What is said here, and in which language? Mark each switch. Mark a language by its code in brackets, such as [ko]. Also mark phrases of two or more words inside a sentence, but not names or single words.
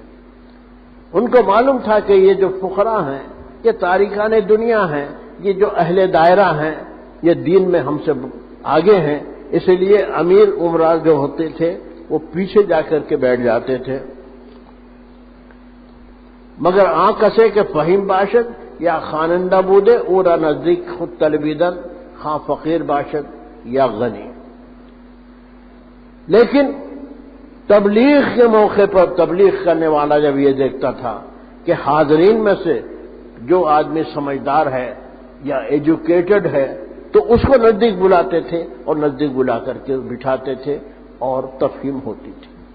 [ur] ان کو معلوم تھا کہ یہ جو فقراء ہیں، یہ تارکان دنیا ہیں، یہ جو اہل دائرہ ہیں، یہ دین میں ہم سے آگے ہیں، اس لیے امیر عمراء جو ہوتے تھے وہ پیچھے جا کر کے بیٹھ جاتے تھے۔ [fa] مگر آں کسے کے فہیم باشد یا خانندہ بودے اورا نزدیک خود طلبیدن، خاں فقیر باشد یا غنی۔ [ur] لیکن تبلیغ کے موقع پر تبلیغ کرنے والا جب یہ دیکھتا تھا کہ حاضرین میں سے جو آدمی سمجھدار ہے یا ایجوکیٹڈ ہے تو اس کو نزدیک بلاتے تھے اور نزدیک بلا کر کے بٹھاتے تھے اور تفہیم ہوتی تھی۔